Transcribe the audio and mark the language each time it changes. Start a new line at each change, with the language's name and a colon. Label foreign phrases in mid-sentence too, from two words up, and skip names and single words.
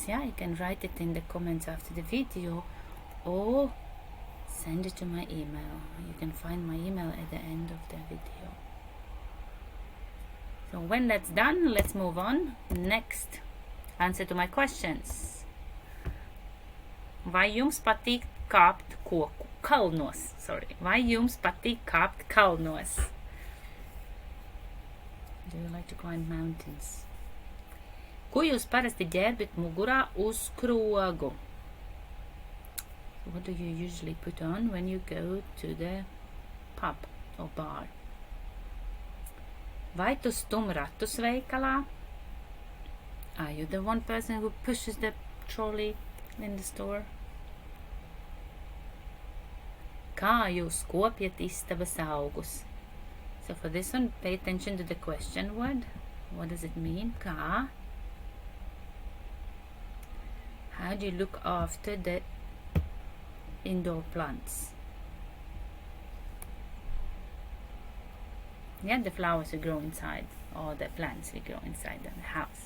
English: Yeah, you can write it in the comments after the video or send it to my email. You can find my email at the end of the video. So when that's done, let's move on. Next, answer to my questions.
Latvian: Vai jums patīk kāpt kalnos? Vai jums patīk kāpt kalnos?
English: Do you like to climb mountains?
Latvian: Ko jūs parasti ģērbjat mugurā uz krogu?
English: What do you usually put on when you go to the pub or bar?
Latvian: Vai tu stum ratus veikalā?
English: Are you the one person who pushes the trolley in the store?
Latvian: Kā jūs kopjat istabas augus?
English: So for this one, pay attention to the question word. What does it mean? Kā? How do you look after the indoor plants? Yeah, the flowers will grow inside, or the plants will grow inside the house.